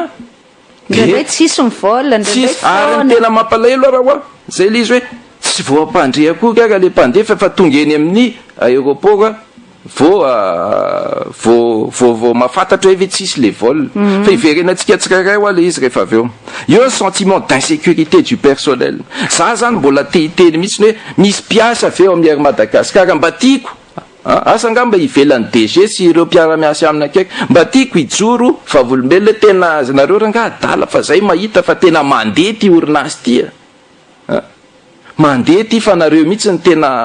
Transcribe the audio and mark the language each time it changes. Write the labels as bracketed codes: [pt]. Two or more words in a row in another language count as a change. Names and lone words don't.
[mg] de tsisy mivola ary ny tena mampalahelo raha hoa zay le izy hoe tsy voampandrea koa kaka le mpandeha fa tonga eny amin'ny aéroport vao mafantatra hoe tsisy le vol fa iverenantsika tsirairay hoa le izy rehefa avy eo eo ny [fr] sentiment d'insécurité du personnel [mg] za zany mbola tehiteny mihitsy hoe misy piasa avy eo amin'ny Madagasikara mba tiako asa nga mba ivelan'ny DG sy ireo mpiara-miasa aminy akaiky mba tiako ijoro vavolombelona tena azanareo raha nga adala fa zay mahita fa tena mandeha ty orinasy ty mandeha ty fa nareo mihitsy ny tena